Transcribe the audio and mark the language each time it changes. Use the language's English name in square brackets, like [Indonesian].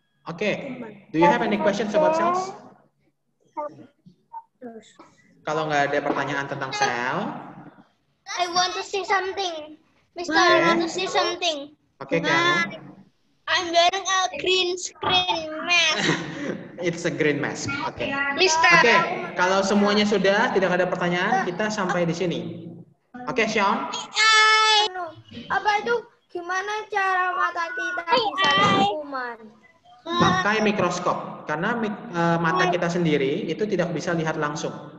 [English] Oke, do you have any questions about cells? [Indonesian] Kalau nggak ada pertanyaan tentang sel, [English] I want to say something. Mister, Okay. I want to say something. [Indonesian] oke, kamu. [English] I'm wearing a green screen mask. It's a green mask. Oke. Mister. [Indonesian] Oke, kalau semuanya sudah, tidak ada pertanyaan, kita sampai di sini. Oke, Sean. Apa itu? Gimana cara mata kita bisa lihat kuman? Pakai mikroskop, karena mata kita sendiri itu tidak bisa lihat langsung.